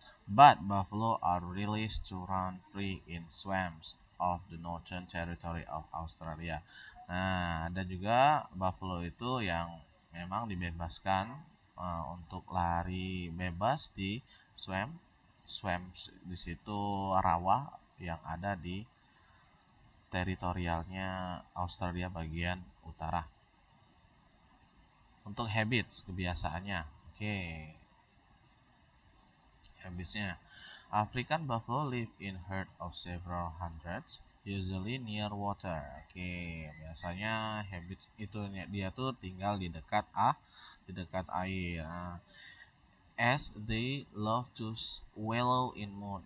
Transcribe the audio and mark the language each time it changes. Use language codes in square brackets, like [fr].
[en] But buffalo are released to run free in swamps of the Northern Territory of Australia. [id] Nah, ada juga buffalo itu yang memang dibebaskan untuk lari bebas di swamps di situ rawa yang ada di teritorialnya Australia bagian utara. Untuk habits, kebiasaannya. Oke. Habitsnya. [en] African buffalo live in herd of several hundreds, usually near water. [id] Oke, biasanya habits itu dia tuh tinggal di dekat air. [en] Nah, as they love to wallow in mud.